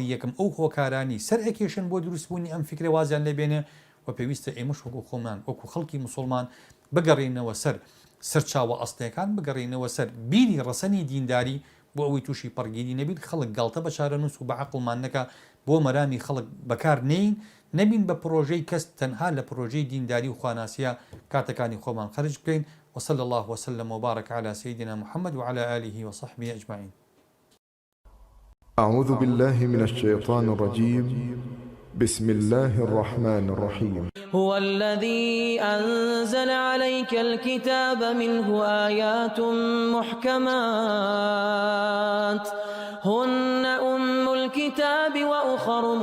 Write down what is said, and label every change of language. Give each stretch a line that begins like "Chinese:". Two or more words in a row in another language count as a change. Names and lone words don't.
Central Kurdish: یەکەم ئەو هۆکارانی سەر ئەکێشن بۆ دروستبوونی ئەم فکرە وازیان لێبێنێ و پێویستە ئێمەش وەکو خۆمان وەکو خەڵکی مسلمان بگەڕێنەوە سەرچاوە ئەستەکان بگەڕێنەوە سەر بیری ڕەسەنی دینداری بۆ ئەوەی تووشی پەڕگیری نەبین خەڵک گاڵتە بە چارەنووس و بە عەقڵمان نەکا بۆ مەرامی خەڵک بەکار نین نەبین بە پرۆژەی کەس تەنها لە پرۆژەی دینداری و خواناسیە کاتەکانی خۆمان خەرج بکەین
Arabic: وصلى الله وسلم وبارك على سيدنا محمد وعلى آله وصحبه أجمعين. أعوذ بالله من الشيطان الرجيم. بسم الله الرحمن الرحيم. هو الذي أنزل عليك الكتاب منه آيات محكمات هن أم الكتاب وأخر